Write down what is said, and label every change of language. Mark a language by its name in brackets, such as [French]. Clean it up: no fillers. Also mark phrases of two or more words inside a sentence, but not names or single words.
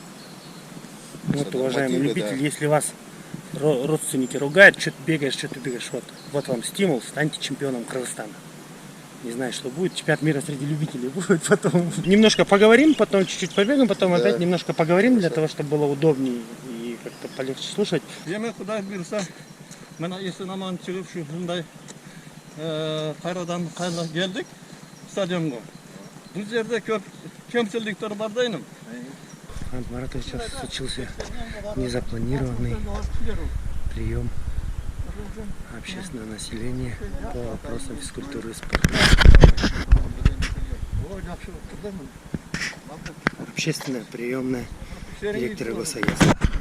[Russian] Вот, уважаемый любитель, да. Если вас родственники ругают, что ты бегаешь, вот вам стимул, станьте чемпионом Кыргызстана. Не знаю, что будет, чемпионат мира среди любителей будет, потом немножко поговорим, потом чуть-чуть побегаем, потом да. Опять немножко поговорим, для того, чтобы было удобнее и как-то полегче слушать. [Kyrgyz] Демек, Кудай буйрса, мына есен аман чыгып ушундай кайрадан кайра келдик стадионго. Бул жерде көп кемчиликтер бар дейм. Маратович, [Russian] сейчас случился незапланированный прием общественного населения по вопросам физкультуры и спорта. Общественная приемная директора госагентства.